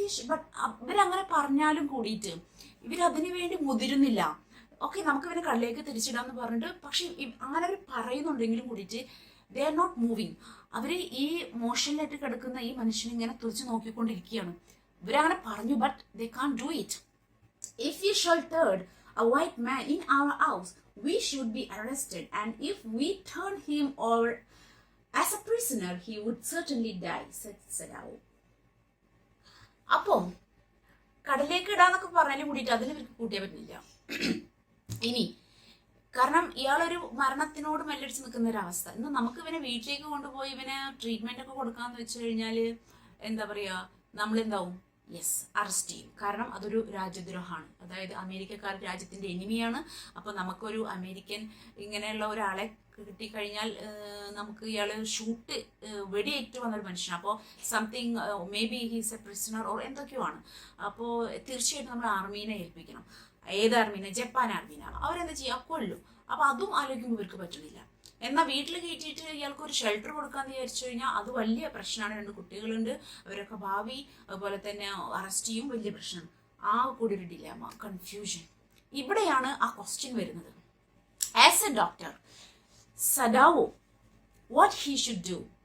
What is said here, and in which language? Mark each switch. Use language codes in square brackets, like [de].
[ml] But ഇവരങ്ങനെ പറഞ്ഞാലും കൂടിയിട്ട് ഇവരതിനു വേണ്ടി മുതിരുന്നില്ല. ഓക്കെ, നമുക്ക് ഇവനെ കടലേക്ക് തിരിച്ചിടാന്ന് പറഞ്ഞിട്ട്, പക്ഷെ അങ്ങനെ അവർ പറയുന്നുണ്ടെങ്കിലും കൂടിയിട്ട് [en] They are not moving. [ml] അവർ ഈ മോഷനിലായിട്ട് കിടക്കുന്ന ഈ മനുഷ്യനെ ഇങ്ങനെ തുറച്ച് നോക്കിക്കൊണ്ടിരിക്കുകയാണ്. ഇവരങ്ങനെ പറഞ്ഞു, [en] But they can do it. If you sheltered a white man in our house, we should be arrested, and if we turn him over as a prisoner, he would certainly die, said Sadao. [ml] അപ്പോൾ കടലേക്ക് ഇടാന്നൊക്കെ പറഞ്ഞാലും കൂടിയിട്ട് അതിൽ ഇവർക്ക് കൂട്ടിയേ പറ്റില്ല. ഇനി കാരണം ഇയാളൊരു മരണത്തിനോട് മല്ലടിച്ച് നിൽക്കുന്ന ഒരു അവസ്ഥ. ഇന്ന് നമുക്ക് ഇവനെ വീട്ടിലേക്ക് കൊണ്ടുപോയി ഇവനെ ട്രീറ്റ്മെന്റ് ഒക്കെ കൊടുക്കാന്ന് വെച്ച് കഴിഞ്ഞാൽ എന്താ പറയുക, നമ്മളെന്താവും, യെസ്, അറസ്റ്റ് ചെയ്യും. കാരണം അതൊരു രാജ്യദ്രോഹമാണ്. അതായത് അമേരിക്കക്കാർ രാജ്യത്തിന്റെ എനിമിയാണ്. അപ്പോൾ നമുക്കൊരു അമേരിക്കൻ ഇങ്ങനെയുള്ള ഒരാളെ കിട്ടിക്കഴിഞ്ഞാൽ നമുക്ക് ഇയാൾ ഷൂട്ട് വെടിയേറ്റ് വന്നൊരു മനുഷ്യനാണ്. [en] അപ്പോൾ something may be he's a prisoner or [ml] എന്തൊക്കെയോ ആണ്. അപ്പോൾ തീർച്ചയായിട്ടും നമ്മൾ ആർമീനെ ഏൽപ്പിക്കണം. ഏത് ആർമീനെ? ജപ്പാൻ ആർമീനെ. അവരെന്താ ചെയ്യുക? കൊല്ലും. അപ്പോൾ അതും ആലോചിക്കുമ്പോൾ ഇവർക്ക് പറ്റണില്ല. എന്നാൽ വീട്ടിൽ കയറ്റിയിട്ട് ഇയാൾക്ക് ഒരു ഷെൽട്ടർ കൊടുക്കാന്ന് വിചാരിച്ചു കഴിഞ്ഞാൽ അത് വലിയ പ്രശ്നമാണ്. 2 കുട്ടികളുണ്ട്, അവരൊക്കെ ഭാവി അതുപോലെ തന്നെ അറസ്റ്റ് ചെയ്യും, വലിയ പ്രശ്നമാണ്. ആ കൂടി ഒരു ഡിലേമ, കൺഫ്യൂഷൻ. ഇവിടെയാണ് ആ ക്വസ്റ്റ്യൻ വരുന്നത്. [en] As a doctor, Sadao, what he should do?